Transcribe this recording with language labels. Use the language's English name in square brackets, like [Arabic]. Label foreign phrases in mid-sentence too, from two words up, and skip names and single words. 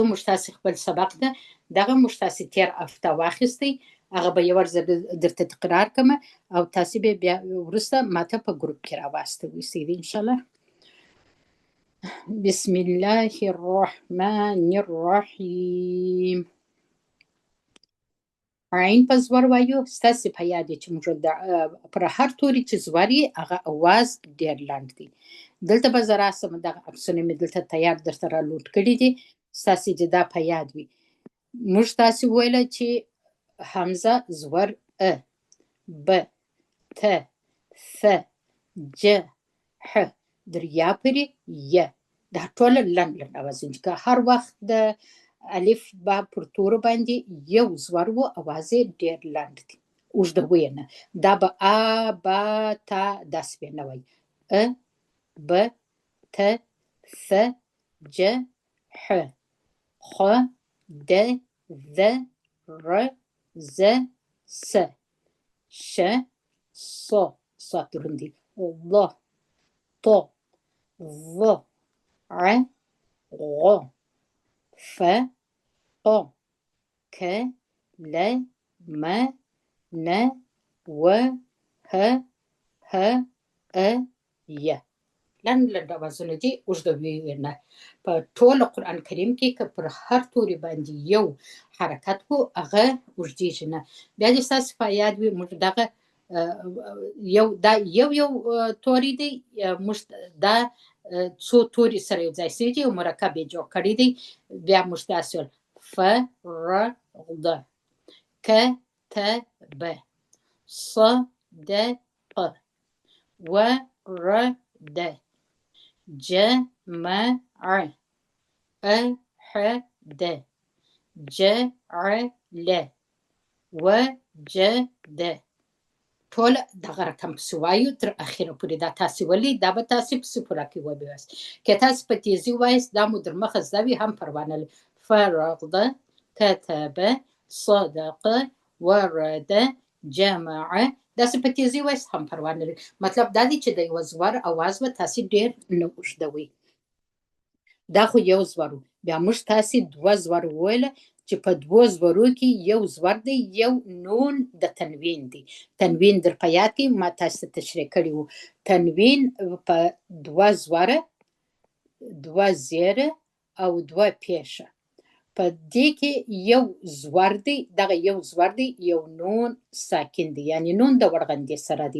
[Pashto] موږ تاسې خپل سبق ده دغه موږ تاسې تیر هفته واخیستی هغه به یو ځل درته تکرار کړم او تاسې به بیا وروسته ماته په ګروپ کې راواستوئ [Arabic] ان شاء الله. بسم الله الرحمن الرحیم. [Pashto] عین په زور وایو. ستاسې په یاد چې موږ پر هر توري چې زور یې هغه اواز ډېر لنډ دی. دلته به زه راسم دغه عکسونه مې دلته تیار درته رالوډ کړي دي ستاسې چې دا په یاد وي. موږ تاسې وویله چې حمزه زور [Arabic] ا ب ت ث ج ح [Pashto] دریا پورې ی دا ټول لنډ لنډ اوازونه که هر وخت د الف با پر تورو باندې یو زور و اواز یې ډېر لنډ دی اوږده ویې نه. دا به ا با تا داسې به نه وایي. [Arabic] ا ب ت ث ج ح خ د ذ ر ز س ش ص صاد دروندي ض ط ظ ع غ ف ق ك ل م ن و ه ه ا ي [Pashto] لنډ لنډ اوازونه دي اوږده ویې نه. په ټول قرآن کریم کې که پر هر توري باندې یو حرکت کو هغه اوږدېږي نه. بیا دې ستاسې په یاد وي موږ دغه دا یو توری دی موږ دا څو توري سره یو ځای شوي دي او مرکب یې جوړ کړی دی. بیا موږ داسې ویل [Arabic] ف ر ض ک ت ب ص د ق و ر د ج م ع ا ح د ج ع ل و ج د [Pashto] ټول دغه رقم پسې وایو تر اخره پورې. دا تاسې ولې دا به تاسې پسې پوره کې وبیاست. که تاسې په تیزي وایست دا مو در مخه زده وي هم پروا نه لري. [Arabic] فرغض كتب صدق ورد جمع [Pashto] داسې په تیزي وایست هم پروا نه لري. مطلب دا دی چې د یوه زور اواز به تاسې ډېر نه اوږدوئ. دا خو یو زور و. بیا موږ تاسې دوه زور وویله چې په دوو زورو کې یو زور دی یو نون د تنوین دی. تنوین در په یاد کې ما تاسې ته تشریح کړي وو. تنوین په دوه زوره دوه زیره او دوه پیشه په دې کې یو زور دی دغه یو زور دی یو نون ساکن دی یعنی نون د ورغندې سره دی.